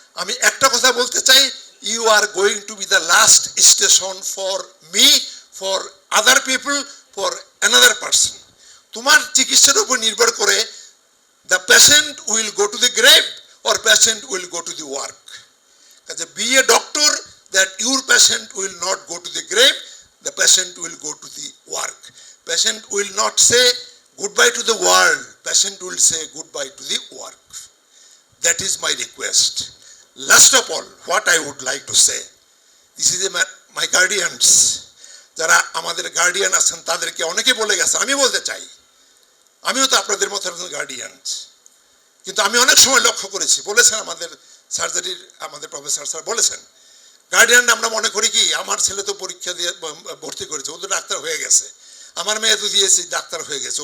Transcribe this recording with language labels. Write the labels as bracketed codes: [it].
[bn] আমি একটা কথা বলতে চাই, [en] You are going to be the last station for me, for other people, for another person. [bn] তোমার চিকিৎসার উপর নির্ভর করে [en] The patient will go to the grave or patient will go to the work. Be a doctor that your patient will not go to the grave, the patient will go to the work. Patient will not say goodbye to the world, patient will say goodbye to the work. That is my request. Last of all, what I would like to say, this is my guardians. [bn] যারা আমাদের guardian আছেন তাদেরকে অনেকে বলে গেছে, আমি বলতে চাই আমিও তো আপনাদের মতো একজন গার্ডিয়ান, কিন্তু আমি অনেক সময় লক্ষ্য করেছি, বলেছেন আমাদের সার্জারির আমাদের প্রফেসর স্যার বলেছেন, গার্ডিয়ান আমরা মনে করি কি আমার ছেলে তো পরীক্ষা দিয়ে ভর্তি করেছে, ও তো ডাক্তার হয়ে গেছে, আমার মেয়ে তো দিয়েছি ডাক্তার হয়ে গেছে।